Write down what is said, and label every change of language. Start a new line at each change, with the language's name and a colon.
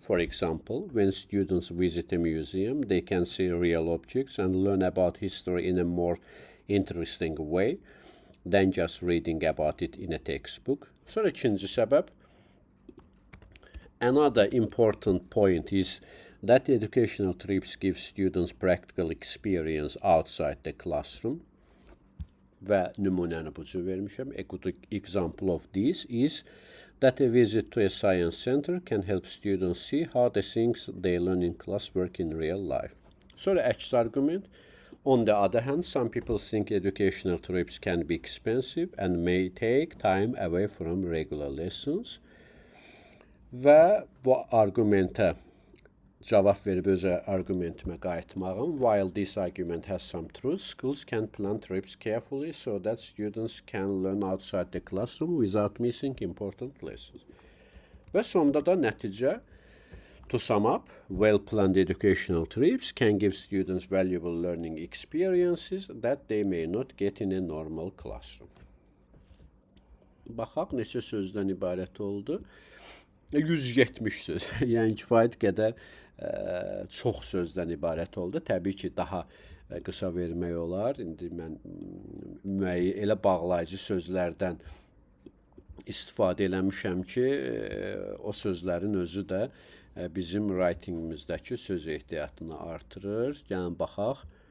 English: For example, when students visit a museum, they can see real objects and learn about history in a more interesting way than just reading about it in a textbook.
Azerbaijani: Sonra ikinci səbəb.
English: Another important point is that educational trips give students practical experience outside the classroom.
Azerbaijani: Və nümunəni bu cür vermişəm.
English: A good example of this is that a visit to a science center can help students see how the things they learn in class work in real life.
Azerbaijani: Sonra əks argument.
English: On the other hand, some people think educational trips can be expensive and may take time away from regular lessons.
Azerbaijani: Və bu argumentə cavab verib öz argumentimə qayıtmağım.
English: While this argument has some truth, schools can plan trips carefully so that students can learn outside the classroom without missing important lessons.
Azerbaijani: Və sonda da nəticə,
English: to sum up, well-planned educational trips can give students valuable learning experiences that they may not get in a normal classroom.
Azerbaijani: Baxaq, neçə sözdən ibarət oldu? 170 söz, yəni kifayət qədər çox sözdən ibarət oldu. Təbii ki, daha qısa vermək olar. İndi mən elə bağlayıcı sözlərdən istifadə eləmişəm ki, o sözlərin özü də bizim writingimizdəki söz ehtiyatını artırır. Yəni, baxaq.